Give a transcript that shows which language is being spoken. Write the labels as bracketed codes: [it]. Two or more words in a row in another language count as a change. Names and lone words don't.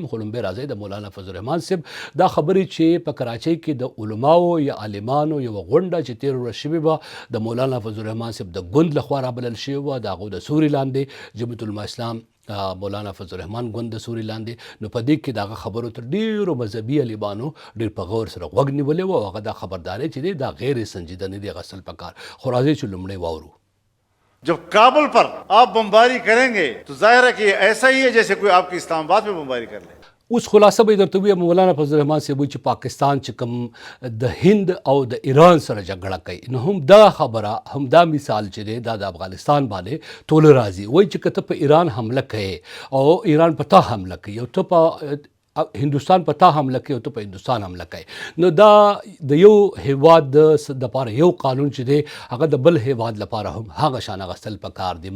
[ps] خو لومبی راځئ د مولانا فضل الرحمن صاحب دا خبرې چې په کراچۍ کې د علماو یا عالمانو یوه غونډه چې تېره ورځ شوې وه د مولانا فضل الرحمن صاحب د ګوند لخوا رابلل شوې وه، د هغو د سوري لاندې جمعیت علماء اسلام مولانا فضل الرحمن ګوند د سوري لاندې، نو په دې کې د هغه خبرو تر ډېرو مذهبي عالمانو ډېر په غور سره غوږ نیولی و او هغه دا خبرداری چې دی دا غیر سنجیده نه دی اخیستل پکار. خو راځئ چې لومړی واورو. [ur] جب کابل پر آپ بمباری کریں گے تو ظاہر ہے کہ ایسا ہی ہے جیسے کوئی آپ کی اسلام آباد میں بمباری کر لے. [ps] اوس خلاصه به درته ووایم مولانا فضل الرحمن صاحب چې پاکستان چې کوم د هند او د ایران سره جګړه کوي نو هم دا خبره هم دا مثال چې دی دا د افغانستان باندې توله راځي. وایي چې که ته په ایران حمله کوې او ایران په تا حمله کوي او ته په هندوستان په تا حمله کوي او ته په هندوستان حمله کوي نو دا د یو هیواد دپاره یو قانون چې دی هغه د بل هیواد لپاره هم هغه شان اخیستل پکار دی.